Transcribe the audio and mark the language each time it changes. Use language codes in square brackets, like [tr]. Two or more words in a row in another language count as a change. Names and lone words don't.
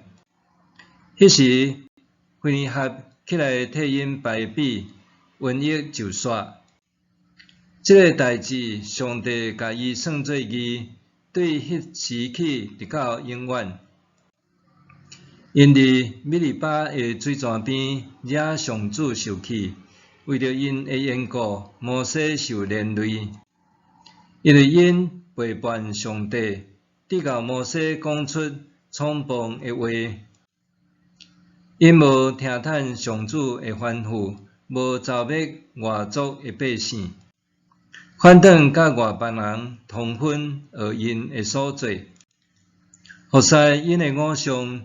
[nan] 迄时，腓尼哈起来替因排比，瘟疫就煞。这个代志，上帝甲伊算作义，对迄时起直到永远。因伫米利巴的水泉边惹上主受气，为着因的缘故，摩西受连累。因为因背叛上帝，直到摩西讲出创崩的话。因无听趁上主的吩咐，无招灭外族的百姓，反倒甲外邦人通婚学因的所做，服侍因的偶像。